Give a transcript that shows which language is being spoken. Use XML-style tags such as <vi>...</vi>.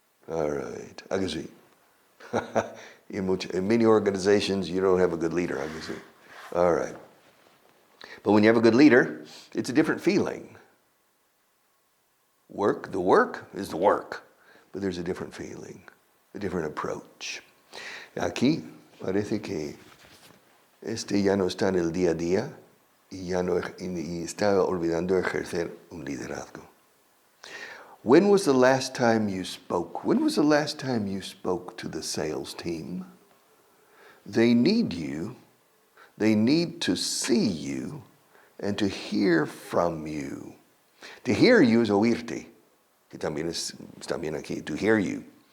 <en>All right, I can see. In many organizations, you don't have a good leader, I can see. All right. But when you have a good leader, it's a different feeling. The work is the work, but there's a different feeling, a different approach.</en> <es>Aquí parece que ya no está en el día a día y está olvidando ejercer un liderazgo.</es> <en>When was the last time you spoke? When was the last time you spoke to the sales team? They need you. They need to see you and to hear from you. To hear you</en> <es>es oírte, que también está bien aquí,</es> <en>to hear you.</en>